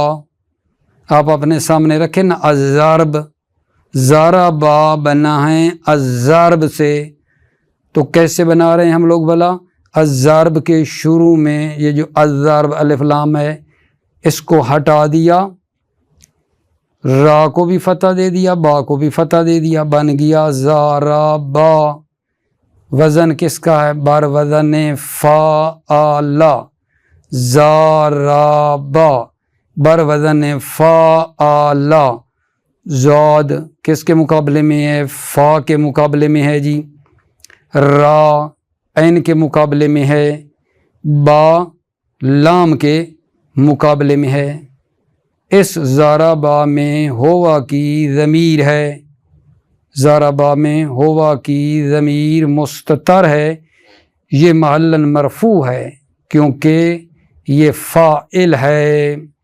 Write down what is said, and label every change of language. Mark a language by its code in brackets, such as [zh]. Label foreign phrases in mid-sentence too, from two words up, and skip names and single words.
[ur] آپ اپنے سامنے رکھیں نا، الضرب، ضربا بنا ہے الضرب سے، تو کیسے بنا رہے ہیں ہم لوگ بھلا؟ الضرب کے شروع میں یہ جو الضرب الف لام ہے، اس کو ہٹا دیا، را کو بھی فتح دے دیا، با کو بھی فتح دے دیا، بن گیا ضربا۔ وزن کس کا ہے؟ بر وزن فعل، ضربا بر وزن فعل۔ زاد کس کے مقابلے میں ہے؟ فا کے مقابلے میں ہے جی۔ را عین کے مقابلے میں ہے، با لام کے مقابلے میں ہے۔ اس ضربا میں ہوا کی ضمیر ہے، ضربا میں ہوا کی ضمیر مستتر ہے، یہ محلاً مرفوع ہے کیونکہ یہ فاعل ہے۔